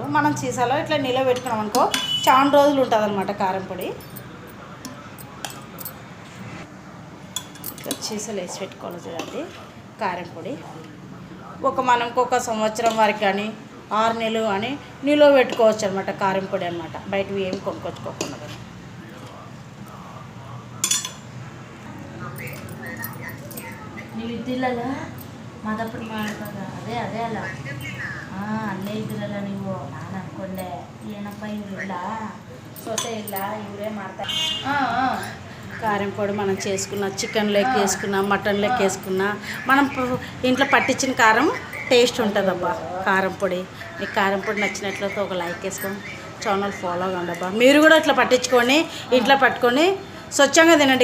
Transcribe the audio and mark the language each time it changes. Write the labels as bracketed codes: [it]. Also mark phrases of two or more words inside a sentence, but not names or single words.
[te] మనం సీసాలో ఇట్లా నిల్వ పెట్టుకున్నాం అనుకో చాలా రోజులు ఉంటుంది అనమాట కారం పొడి. ఇట్లా సీసాలు వేసి పెట్టుకోవాలి చూడండి. కారం పొడి మనకు ఒక సంవత్సరం వరకు కానీ 6 నెలలు కానీ నిల్వ పెట్టుకోవచ్చు అనమాట. కారం పొడి అనమాట, బయటవి ఏమి కొనుక్కొచ్చుకోకుండా. [kn] ನೀವು ಇದ್ದಿಲ್ಲಲ್ಲ ಮಾದಾಪುರ ಮಾಡ್ದಾಗ ಅದೇ ಅಲ್ಲ ಅಲ್ಲೇ ಇದ್ದಿರಲ್ಲ ನೀವು. ನಾನು ಅಂದ್ಕೊಂಡೆ ಏನಪ್ಪ ಇವರಿಲ್ಲ, ಸೊಸೆ ಇಲ್ಲ, ಇವರೇ ಮಾಡ್ತಾರೆ. [te] కారం పొడి మనం చేసుకున్న చికెన్ లెక్క వేసుకున్నా, మటన్ లెక్క వేసుకున్నా మనం ఇంట్లో పట్టించిన కారం టేస్ట్ ఉంటుంది అబ్బా. కారం పొడి మీకు కారం పొడి నచ్చినట్లయితే ఒక లైక్ వేసుకొని ఛానల్ ఫాలో అవ్వండి అబ్బా. మీరు కూడా ఇట్లా పట్టించుకొని ఇంట్లో పట్టుకొని స్వచ్ఛంగా తినండి.